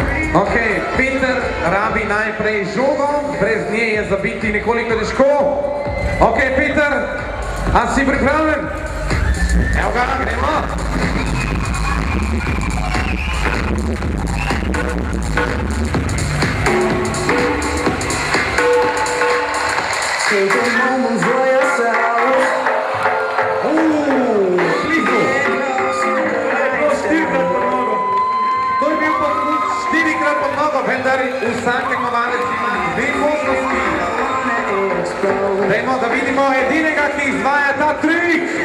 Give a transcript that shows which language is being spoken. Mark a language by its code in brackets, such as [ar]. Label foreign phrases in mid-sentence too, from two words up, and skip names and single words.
[sl] Ok, Peter rabi najprej žogo, brez nje je zabiti nekoliko težko. Ok, Peter, a si pripravljen? Evo ga, gremo. [en] Take a moment for yourself. [sl] Blizu. To je bil podkud 4-krat pod nogo, vendar vsak tekmovalec ima 2 možnosti. Dajmo, da vidimo edinega, ki izvaja ta trik.